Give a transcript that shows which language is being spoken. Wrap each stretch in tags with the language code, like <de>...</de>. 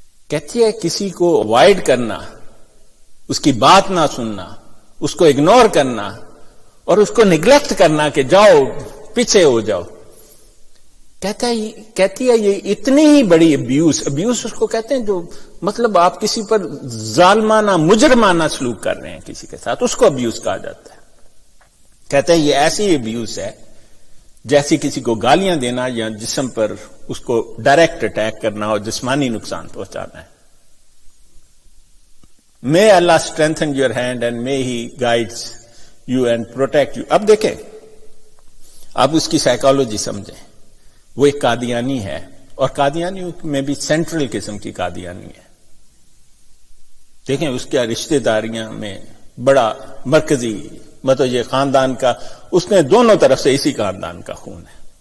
<ur>کہتی ہے کسی کو اوائڈ کرنا، اس کی بات نہ سننا، اس کو اگنور کرنا اور اس کو نیگلیکٹ کرنا کہ جاؤ پیچھے ہو جاؤ، کہتی ہے یہ اتنی ہی بڑی ابیوس اس کو کہتے ہیں جو مطلب آپ کسی پر ظالمانہ مجرمانہ سلوک کر رہے ہیں کسی کے ساتھ، اس کو ابیوس کہا جاتا ہے. کہتے ہیں یہ ایسی ابیوس ہے جیسی کسی کو گالیاں دینا یا جسم پر اس کو ڈائریکٹ اٹیک کرنا اور جسمانی نقصان پہنچانا ہے.</ur> <en>May Allah strengthen your hand and may He guides you and protect you.</en> <ur>اب دیکھیں، اب اس کی سائیکالوجی سمجھیں. وہ ایک قادیانی ہے اور قادیانی میں بھی سینٹرل قسم کی قادیانی ہے. دیکھیں اس کے رشتہ داریاں میں بڑا مرکزی مطلب یہ خاندان کا، اس نے دونوں طرف سے اسی خاندان کا خون ہے.</ur>